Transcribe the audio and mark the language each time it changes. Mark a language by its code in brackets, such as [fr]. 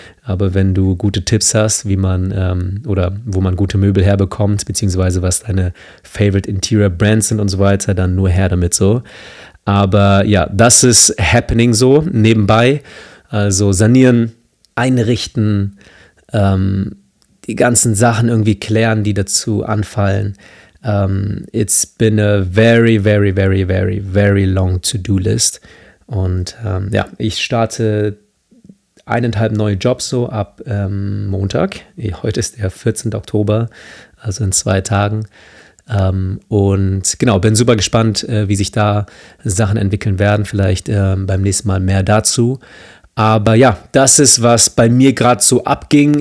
[de] Aber wenn du gute Tipps hast, wie man oder wo man gute Möbel herbekommt, beziehungsweise was deine [en] Favorite Interior Brands [de] sind und so weiter, dann nur her damit so. Aber ja, das ist happening so nebenbei. Also sanieren, einrichten, die ganzen Sachen irgendwie klären, die dazu anfallen. [en] It's been a very, very, very, very, very long to-do list. [de] Und ja, ich starte 1,5 neue Jobs so ab Montag. Heute ist der 14. Oktober, also in 2 Tagen. Und genau, bin super gespannt, wie sich da Sachen entwickeln werden. Vielleicht beim nächsten Mal mehr dazu. Aber ja, das ist, was bei mir gerade so abging.